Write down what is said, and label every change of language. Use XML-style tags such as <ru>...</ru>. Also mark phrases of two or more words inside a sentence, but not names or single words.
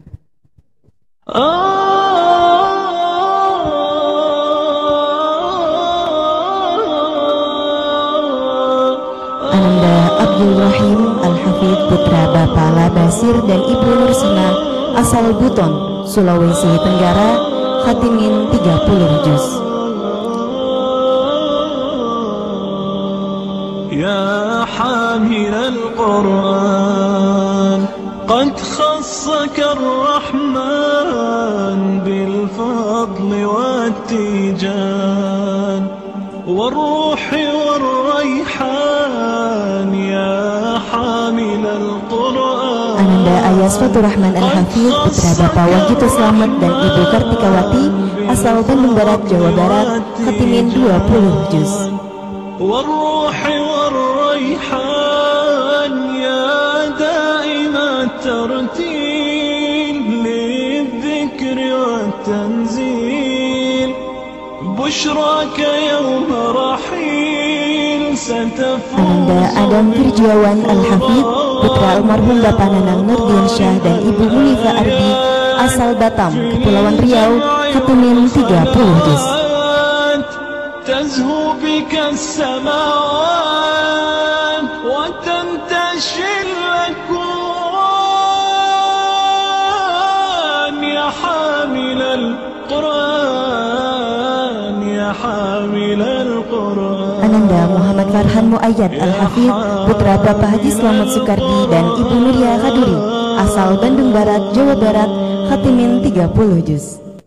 <id>Ananda Abdul Rahim Al-Hafidh putra Bapak Labasir dan Ibu Nursina asal Buton, Sulawesi Tenggara, khatimin 30 juz.</id> <ar>يا حامل القرآن قد خصك الرحمن بالفضل والتيجان والروح والريحان يا حامل القرآن.</ar> <id>Ananda Ayas Fatur Rahman Al-Hafidh putra Bapak Wagito Slamet dan Ibu Kartikawati asal Bandung Barat, Jawa Barat, khatimin 20 juz.</id> <ar>والروح والريحان يا دائم الترتيل للذكر والتنزيل بشراك يوم رحيل ستفوز.</ar> <id>Ananda Adam Firjiawan Al-Hafidh putra almarhum Bapak Nanang Nurdin Syah dan Ibu Munifa Ardi asal Batam, Kepulauan Riau, khatimin 30 juz.</id> <ar>تزهو بك السماوات وتنتشي الأكوان يا حامل القرآن يا حامل القرآن.</ar> <id>Ananda Muhammad Farhan Muayyad Al-Hafidh putra Bapak Haji Slamet Sukardi dan Ibu Nuria Kaduri asal Bandung Barat, Jawa Barat, khatimin 30 juz.</id>